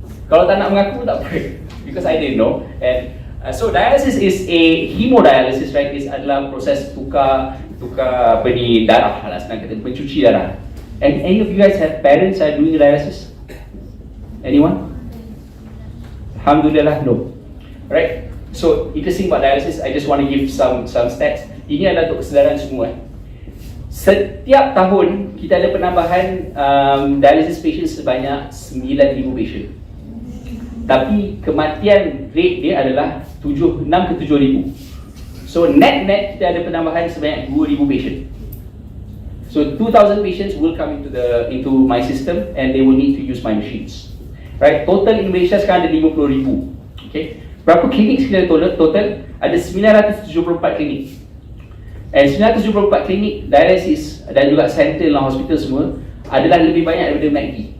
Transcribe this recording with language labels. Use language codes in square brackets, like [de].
[ms] Kalau tak nak mengaku tak apa, [en] because I didn't know. And so dialysis is a hemodialysis, right? [ms] Is adalah proses tukar tukar apa ni darah lah, senang kata pencuci darah. [en] And any of you guys have parents are doing dialysis? Anyone? Alhamdulillah, no. Right? So interesting about dialysis, I just want to give some stats. [ms] Ini adalah untuk kesedaran semua. Setiap tahun kita ada penambahan dialysis patient sebanyak 9,000 patient. Tapi kematian rate dia adalah 6 ke 7,000. So net kita ada penambahan sebanyak 2,000 patient. [en] So 2,000 patients will come into my system and they will need to use my machines. Right? Total in Malaysia [ms] sekarang ada 50,000. Okay? Berapa klinik kita total? Ada 974 klinik. And 974 klinik dialysis dan juga center dalam hospital semua adalah lebih banyak daripada MACD.